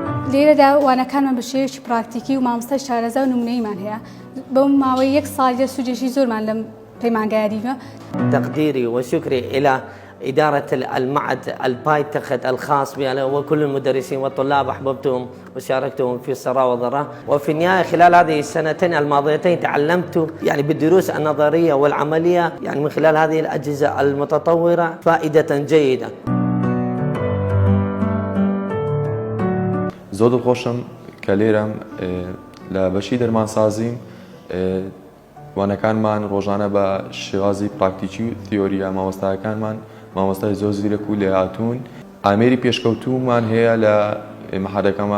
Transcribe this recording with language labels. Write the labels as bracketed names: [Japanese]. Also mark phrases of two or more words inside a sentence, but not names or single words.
[Central Kurdish] لێرەدا وانەکانمان بە شێوەیەکی پراکتیکی و مامۆستای شارەزا و نمونەیمان هەیە بەو ماوەی 1 ساڵ سوودێکی زۆرمان لەم پەیمانگاییمە. [Arabic] تقديري وشكري إلى إدارة المعهد البايتخت الخاص بي وكل المدرسين والطلاب أحببتهم وشاركتهم في السراء والضراء. وفي النهاية خلال هذه السنتين الماضيتين تعلمت يعني بالدروس النظرية والعملية يعني من خلال هذه الأجهزة المتطورة فائدة جيدة. [Central Kurdish] زۆر دڵخۆشم کە لێرەم لە بەشی دەرمانسازیم وانەکانمان ڕۆژانە بە شێوازی پراکتیکی و تیۆریە مامۆستایەکانمان مامۆستای زۆر زیرەک و لێهاتوون ئامێری پێشکەوتومان هەیە لە مەحەدەکەمان.